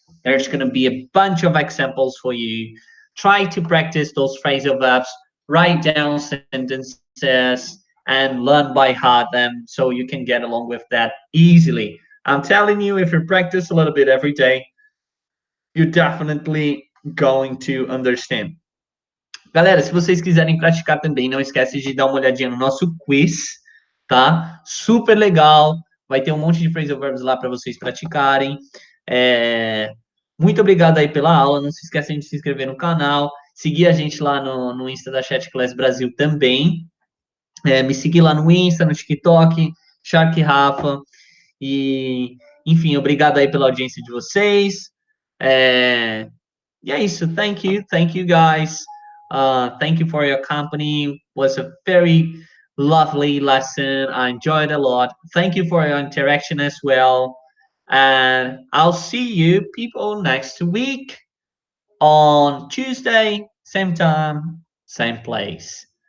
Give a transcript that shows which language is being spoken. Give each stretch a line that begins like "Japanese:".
English: There's going to be a bunch of examples for you. Try to practice those phrasal verbs, write down sentences, and learn by heart them so you can get along with that easily. I'm telling you, if you practice a little bit every day, you're definitely going to understand.
Portuguese: Galera, se vocês quiserem praticar também, não esquece de dar uma olhadinha no nosso quiz, tá? Super legal. Vai ter um monte de phrasal verbs lá para vocês praticarem. Muito obrigado aí pela aula. Não se esqueçam de se inscrever no canal. Seguir a gente lá no Insta da ChatClass Brasil também. Me seguir lá no Insta, no TikTok, Shark Rafa. E, enfim, obrigado aí pela audiência de vocês. E é isso.
English: Thank you guys. Thank you for your company. It was a very lovely lesson. I enjoyed a lot. Thank you for your interaction as well. And I'll see you people next week on Tuesday, same time, same place.